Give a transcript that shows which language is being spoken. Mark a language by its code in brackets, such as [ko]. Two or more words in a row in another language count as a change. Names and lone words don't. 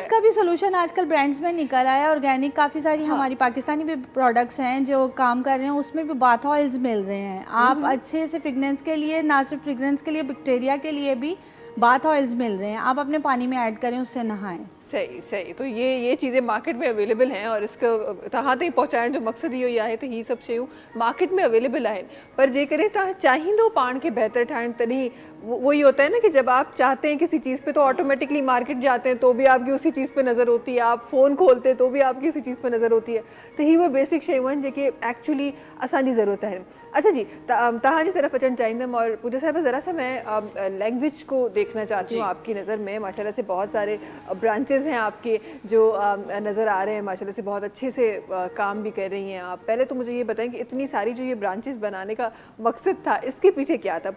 [ur] اس کا بھی سولیوشن آج کل برانڈز میں نکل آیا، آرگینک کافی ساری ہماری پاکستانی بھی پروڈکٹس ہیں جو کام کر رہے ہیں، اس میں بھی باتھ آئلز مل رہے ہیں. آپ اچھے سے فریگرنس کے لیے، نہ صرف فریگرنس کے لیے، بیکٹیریا کے لیے بھی باتھ آئلز مل رہے ہیں، آپ اپنے پانی میں ایڈ کریں، اس سے نہائیں. صحیح صحیح۔ تو یہ چیزیں مارکیٹ میں اویلیبل ہیں، اور اس کو [sd] तहाँ तक पहुँचाइण जो मकसद इहो ई आहे त ही सभु शयूं मार्केट में अवेलेबल आहिनि। पर जेकॾहिं तव्हां चाहींदो पाण खे बहितर ठाहिण, तॾहिं [ur] وہی ہوتا ہے نا کہ جب آپ چاہتے ہیں کسی چیز پہ تو آٹومیٹکلی مارکیٹ جاتے ہیں تو بھی آپ کی اسی چیز پہ نظر ہوتی ہے، آپ فون کھولتے تو بھی آپ کی اسی چیز پہ نظر ہوتی ہے. [sd] तो ही वो बेसिक शयूं आहिनि जेके एक्चुअली असांजी ज़रूरत है। अच्छा जी, तव्हांजी तरफ़ अचणु चाहींदमि, [ur] اور پوجا صاحبہ ذرا سا میں لینگویج کو دیکھنا چاہتی ہوں آپ کی نظر میں. ماشاءاللہ سے بہت سارے برانچز ہیں آپ کے جو نظر آ رہے ہیں، ماشاءاللہ سے بہت اچھے سے کام بھی کر رہی ہیں آپ. پہلے تو مجھے یہ بتائیں کہ اتنی ساری جو یہ برانچز بنانے کا مقصد تھا، اس کے پیچھے کیا تھا?